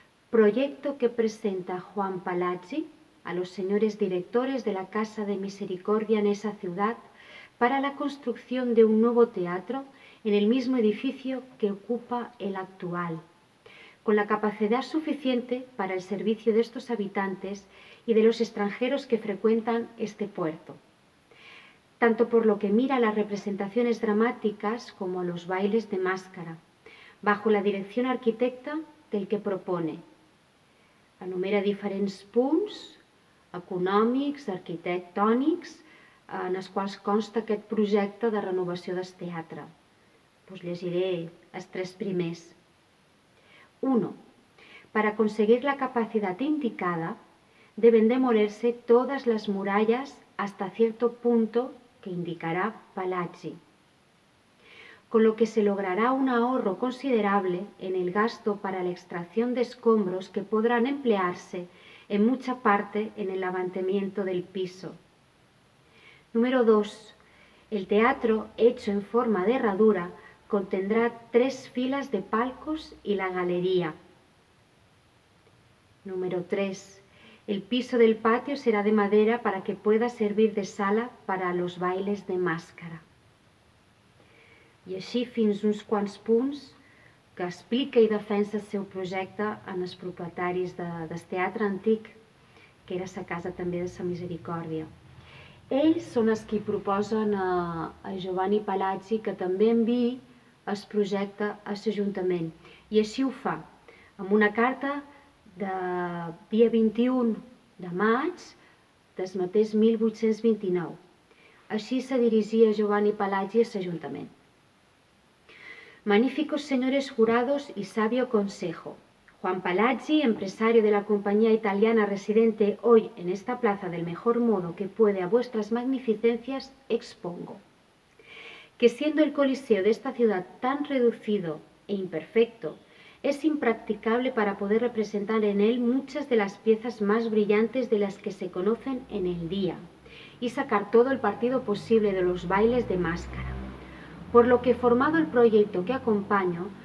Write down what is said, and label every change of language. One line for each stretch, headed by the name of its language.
Spanish: Proyecto que presenta Juan Palazzi a los señores directores de la Casa de Misericordia en esa ciudad para la construcción de un nuevo teatro en el mismo edificio que ocupa el actual, con la capacidad suficiente para el servicio de estos habitantes y de los extranjeros que frecuentan este puerto, tanto por lo que mira a las representaciones dramáticas como a los bailes de máscara, bajo la dirección arquitecta del que propone.
Catalan: Enumera diferents punts econòmics, arquitectònics, en els quals consta aquest projecte de renovació del teatre. Us llegiré els tres primers.
Spanish: 1. Para conseguir la capacidad indicada, deben demolerse todas las murallas hasta cierto punto que indicará Palazzi, con lo que se logrará un ahorro considerable en el gasto para la extracción de escombros que podrán emplearse en mucha parte en el levantamiento del piso. Número 2. El teatro, hecho en forma de herradura, contendrá 3 filas de palcos y la galería. Número 3. El piso del patio será de madera para que pueda servir de sala para los bailes de máscara.
Catalan: I així fins uns quants punts que explica i defensa el seu projecte en els propietaris del teatre antic, que era la Casa també de la Misericòrdia. Ells són els que proposen a Giovanni Palazzi que també enviï el projecte a l'Ajuntament, i així ho fa, amb una carta de dia 21 de maig del mateix 1829. Així se dirigia Giovanni Palazzi a l'Ajuntament.
Spanish: Magníficos señores jurados y sabio consejo. Juan Palazzi, empresario de la compañía italiana residente hoy en esta plaza del mejor modo que puede a vuestras magnificencias, expongo que siendo el coliseo de esta ciudad tan reducido e imperfecto, es impracticable para poder representar en él muchas de las piezas más brillantes de las que se conocen en el día y sacar todo el partido posible de los bailes de máscara. Por lo que, formado el proyecto que acompaño,